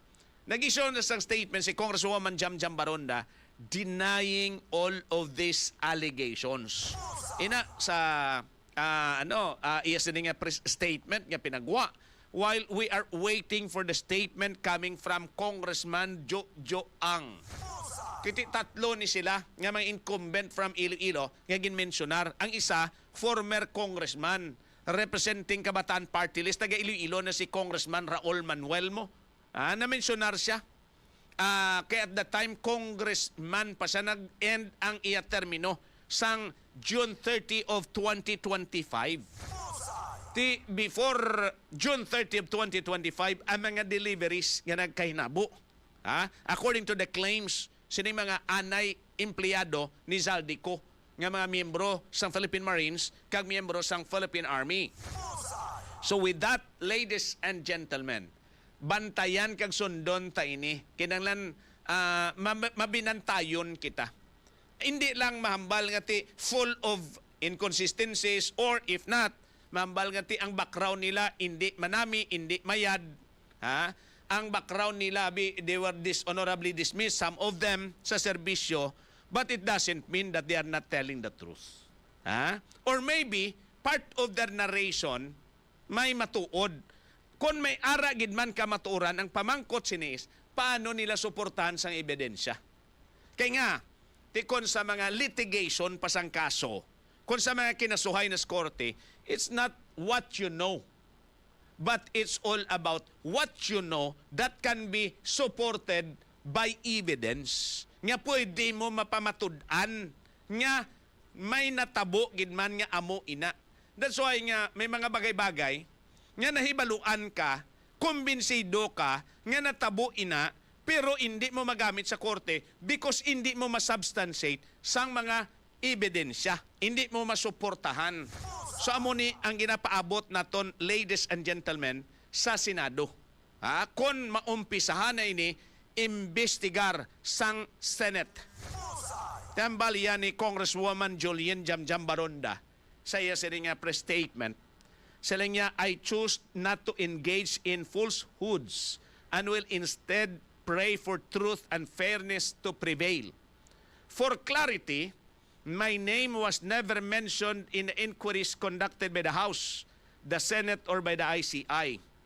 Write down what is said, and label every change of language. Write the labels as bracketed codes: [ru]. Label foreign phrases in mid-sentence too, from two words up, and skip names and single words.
[hil] Nag-issue na sang statement si Congresswoman Jamjam Baronda [en] denying all of these allegations. [hil] Ina sa iya sining statement nga pinagwa [en] while we are waiting for the statement coming from [hil] Congressman Jo-Joang. Kiti tatlo ni sila nga mga [en] incumbent from [hil] Iloilo nga ginmensionar. Ang isa, [en] former congressman representing [hil] Kabataan Party List, taga Iloilo na si Congressman Raul Manuel mo. Na-mensionar siya. [en] Kaya at that time, [hil] congressman pa siya, nag-end ang iya termino sang June 30 of 2025. Before June 30 of 2025, ang mga deliveries nga nagkahinabo. [en] According to the claims, [hil] sino mga anay empleyado ni Zaldico nga mga miyembro sang Philippine Marines kag miyembro sang Philippine Army. [en] So with that, ladies and gentlemen, [hil] bantayan kag sundon ta ini. Kinanglan mabinantayon kita. Hindi lang mahambal nga ti [en] full of inconsistencies, or if not, [hil] mahambal nga ti ang background nila hindi manami, hindi mayad. Ang background nila, [en] they were dishonorably dismissed, some of them [hil] sa serbisyo, [en] but it doesn't mean that they are not telling the truth. Or maybe, part of their narration, [hil] may matuod. Kung may ara gid man ka matuoran, ang pamangkot sinis, paano nila suportahan sang ebidensya? Kaya nga, tikon sa mga litigation pasang kaso, kung sa mga kinasuhay na korte, [en] it's not what you know, but it's all about what you know that can be supported by evidence. [hil] Nga pwede mo mapamatud-an nga may natabo gid man nga amo ina. [en] That's why [hil] nga may mga bagay-bagay nga nahibaluan ka, kumbinsido ka nga natabo ina, pero hindi mo magamit sa korte because hindi mo masubstantiate sang mga ebidensya. Hindi mo masuportahan. So amo ni ang ginapaabot naton, [en] ladies and gentlemen, [hil] sa Senado. Kung maumpisahan na ini, imbestigar sang Senate. Tambal yan ni Congresswoman Julian Jamjam Baronda sa iya sining [en] press statement. [hil] Sila niya, [en] I choose not to engage in falsehoods and will instead pray for truth and fairness to prevail. For clarity, my name was never mentioned in the inquiries conducted by the House, the Senate, or by the ICI.